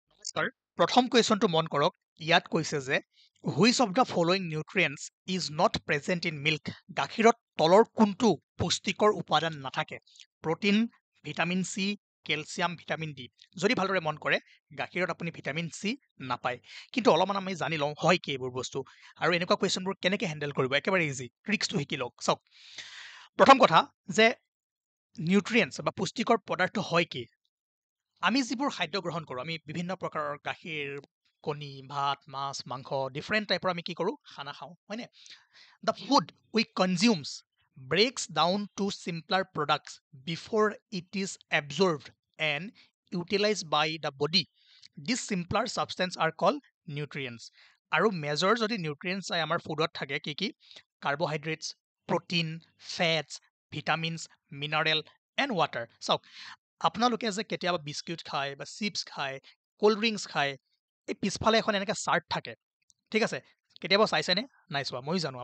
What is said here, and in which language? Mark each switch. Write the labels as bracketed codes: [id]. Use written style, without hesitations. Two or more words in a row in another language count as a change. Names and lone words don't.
[as] নমস্কাৰ প্ৰথম কুৱেশ্যনটো মন কৰক ইয়াত কৈছে যে [en] which of the following nutrients is not present in milk [as] গাখীৰত তলৰ কোনটো পুষ্টিকৰ উপাদান নাথাকে [en] protein vitamin C [as] কেলছিয়াম [en] vitamin D [as] যদি ভালদৰে মন কৰে গাখীৰত আপুনি [en] vitamin C [as] নাপায় কিন্তু অলপমান আমি জানি লওঁ হয় কি এইবোৰ বস্তু আৰু এনেকুৱা কুৱেশ্যনবোৰ কেনেকৈ হেণ্ডেল কৰিব একেবাৰে [en] easy tricks [as] শিকি লওক চাওক প্ৰথম কথা যে নিউট্ৰিয়েণ্টছ বা পুষ্টিকৰ পদাৰ্থ হয় কি আমি যিবোৰ খাদ্য গ্ৰহণ কৰোঁ আমি বিভিন্ন প্ৰকাৰৰ গাখীৰ কণী ভাত মাছ মাংস [en] different type [as] আমি কি কৰোঁ খানা খাওঁ হয়নে [en] the food we consumes breaks down to simpler products before it is absorbed and utilized by the body. These simpler substances are called nutrients. [as] আৰু মেজৰ যদি নিউট্ৰিয়েণ্টছ চাই আমাৰ ফুডত থাকে কি কি [en] carbohydrates protein fats vitamins mineral and water [as] চাওক আপোনালোকে যে কেতিয়াবা বিস্কুট খায় বা চিপছ খায় [en] cold drinks [as] খায় এই পিছফালে এখন এনেকৈ চাৰ্ট থাকে ঠিক আছে কেতিয়াবা চাইছেনে নাই চোৱা ময়ো জানো